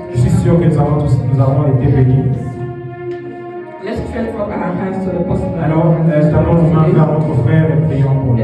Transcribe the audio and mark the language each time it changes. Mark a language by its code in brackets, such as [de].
[fr] Je suis sûr que nous avons été bénis. [en] Let's stretch up our hands to the possible. [fr] Alors, tendons nos mains vers notre frère et prions pour lui.